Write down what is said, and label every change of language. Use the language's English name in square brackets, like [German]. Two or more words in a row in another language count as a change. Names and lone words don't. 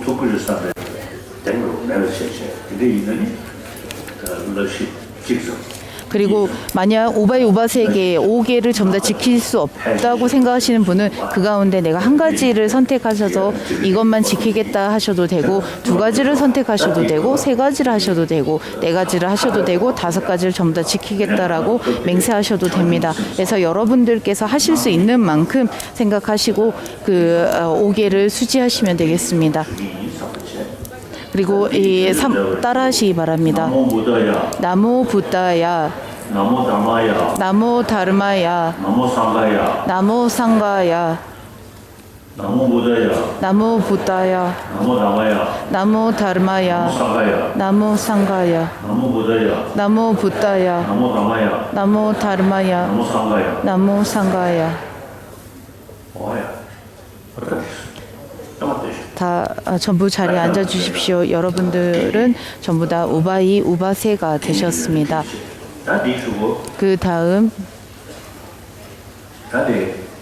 [Korean] 그리고 만약 우바 세계 5개를 전부 다 지킬 수 없다고 생각하시는 분은 그 가운데 내가 한 가지를 선택하셔서 이것만 지키겠다 하셔도 되고 2가지를 선택하셔도 되고 3가지를 하셔도 되고 4가지를 하셔도 되고 5가지를 전부 다 지키겠다라고 맹세하셔도 됩니다. 그래서 여러분들께서 하실 수 있는 만큼 생각하시고 그 5개를 수지하시면 되겠습니다. 그리고 따라하시기 바랍니다. [Pali] 나모 부다야, 나모 부다야, 나모 다마야, 나모 다르마야, 나모 상가야, 나모 상가야, 나모 부다야, 나모 부다야, 나모 다마야, 나모 다르마야, 상가야, 나모 상가야, 나모 부다야, 나모 부다야, 나모 다마야, 나모 다르마야, 나모 상가야. 나모 상가야. [Korean] 뭐야? 어떻게? 잠깐만. 다 전부 자리에 앉아 주십시오. 여러분들은 전부 다 우바이 우바세가 되셨습니다. 다디 주고, 그 다음 다디.